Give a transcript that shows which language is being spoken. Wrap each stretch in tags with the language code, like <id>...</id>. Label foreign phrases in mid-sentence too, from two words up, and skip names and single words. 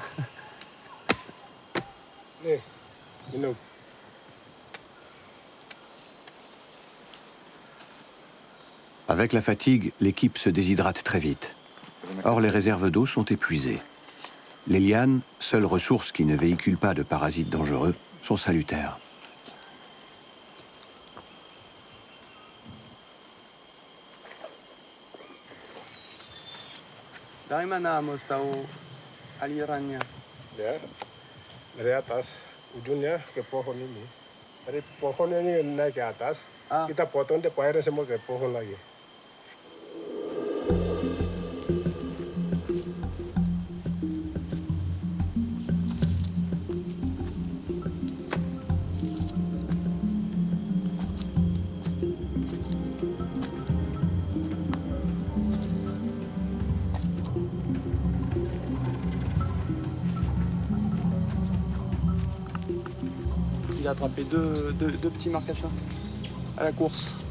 <fr>Avec la fatigue, l'équipe se déshydrate très vite. Or, les réserves d'eau sont épuisées. Les lianes, seule ressource qui ne véhicule pas de parasites dangereux, sont salutaires.</fr> <id>Dari mana Amos tahu alirannya? Ya, dari atas ujungnya ke pohon ini. Dari pohon ini naik ke atas, kita potong dia airnya semua ke pohon lagi.</id> <fr>Il a attrapé deux petits marcassins à la course.</fr>